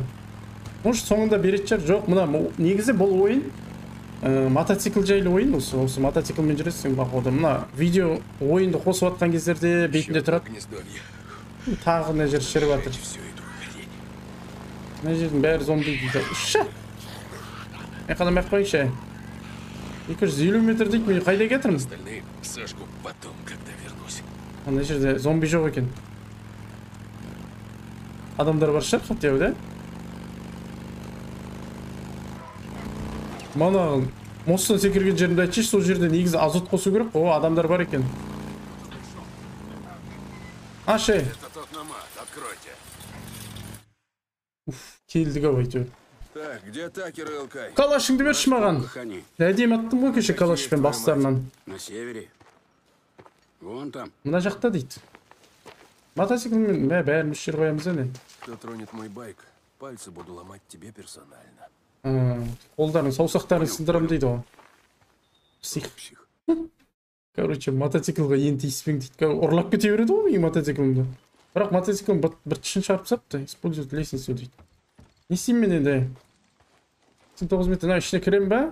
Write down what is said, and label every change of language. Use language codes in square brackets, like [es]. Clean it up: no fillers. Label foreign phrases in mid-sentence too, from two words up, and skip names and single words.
[kk] Может, соңында берет шығар, жоқ, мына негізі бұл ойын мотоцикл жайлы ойын, осы мотоциклмен жүресің бақылауда. Мына видео ойынды қосып атқан кездерде бетінде тұрады. Тағы мына жер шіріп жатыр. Мына жердің бәрі зомби дейді. Ша! Қадам ақ қойыңшы. 250 метр дейді, мен қайда кетірмін? [ru] Остальные сожгу потом, когда вернусь. [kk] Мына жерде зомби жоқ екен. Адамдар бар шығар, [ru] хотя бы, да? [kk] Мана мосттан секірген жерімді айтшы, сол жерде негізі азот қосу керек. О, адамдар бар екен. Ашы. [ru] Это тот намат, откройте. [kk] Келдік ау әйтеуір. [ru] Так, где Такер и Элкай? [kk] Калашыңды берші маған. [ru] Они [kk] Әдемі аттым ғой кеше калашпен бастарынан. [ru] на севере. Вон там. [kk] Мына жақта дейді. Мотоциклмен бәріміз жер қоямыз әне. [ru] Кто тронет мой байк, пальцы буду ломать тебе персонально. [kk] Қолдарын, саусақтарын сындырам дейді ғой. [ru] Псих. Псих. [kk] Короче, мотоциклға ең тиіспең дейді. Ұрлап кете береді ғой менің мотоциклімді. Бірақ мотоциклім бір тішін шарпып сапты. [ru] Использует лестницу дейді. [kk] Не істеймін мен енді? 9 метр ішіне кірем ба?